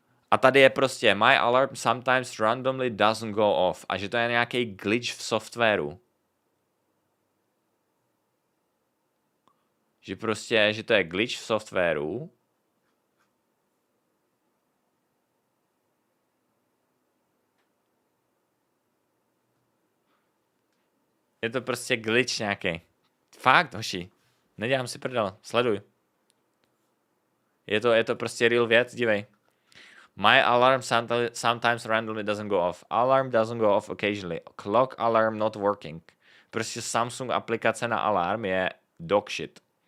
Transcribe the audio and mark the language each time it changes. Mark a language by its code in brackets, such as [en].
[cs] A tady je prostě [en] my alarm sometimes randomly doesn't go off. [cs] A že to je nějaký glitch v softwaru. Že to je glitch v softwaru. Je to prostě glitch nějaký. Fakt, hoši. Nedělám si prdel. Sleduj. Je to prostě real věc, dívej. [en] My alarm sometimes randomly doesn't go off. Alarm doesn't go off occasionally. Clock alarm not working. [cs] Prostě Samsung aplikace na alarm je [en] dog shit.